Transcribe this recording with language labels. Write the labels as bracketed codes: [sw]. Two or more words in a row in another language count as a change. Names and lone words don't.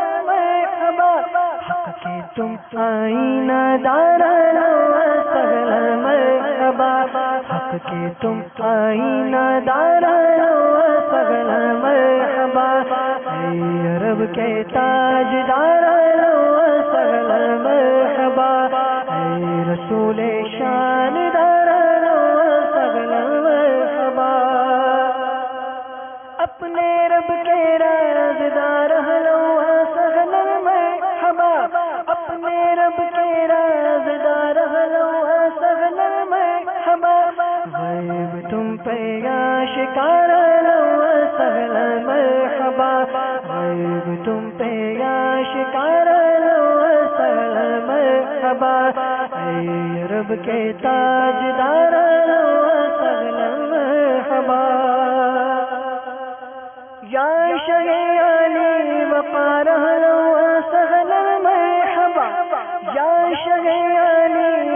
[ur] مرحبا حق کے تم آئینہ دار [ar] اہلا و سہلا مرحبا [ur] حق کے تم آئینہ دار [ar] اہلا و سہلا مرحبا [ur] اے عرب کے تاجدار [ar] اہلا و سہلا مرحبا [ur] اے رسول شان دار [ar] اہلا و سہلا مرحبا [ur] اپنے رب کے رازدار [ar] اہلا و سہلا مرحبا [ur] اپنے رب کے رازدار [ar] اہلا و سہلا مرحبا [ur] غیب تم پہ آشکار [ar] اہلا و سہلا مرحبا [ur] غیب تم پہ آشکار [ar] اہلا و سہلا مرحبا [ur] اے رب کے تاجدار اہلا و سہلا مرحبا یا شہ علی وقار [ar] اہلا و سہلا مرحبا [ur] یا شہ علی